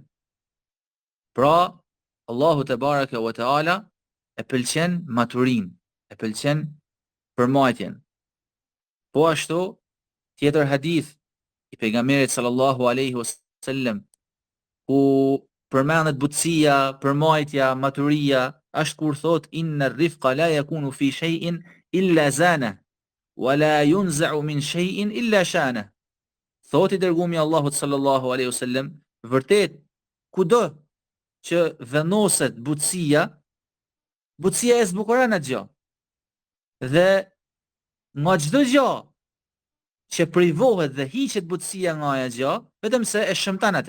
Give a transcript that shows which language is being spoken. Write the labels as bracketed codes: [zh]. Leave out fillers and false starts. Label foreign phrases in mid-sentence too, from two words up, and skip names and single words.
[sq] Pra, Allahu [ar] تبارك وتعالى [sq] e pëlqen maturin, e pëlqen përmajtjen. Po ashtu, tjetër hadith i pejgamberit [ar] صلى الله عليه وسلم, [sq] ku përmendet butësia, përmajtja, maturia, është kur thot [ar] إن الرفق لا يكون في شيء إلا زانه. ولا ينزع من شيء إلا شانه. [sq] Thot i dërgumi Allahut [ar] صلى الله عليه وسلم, [sq] vërtet kudo që vendoset butësia e zbukuron atë gjë. Dhe nga çdo gjë që privohet dhe hiqet butësia nga ajo gjë, vetëm se e shëmton atë.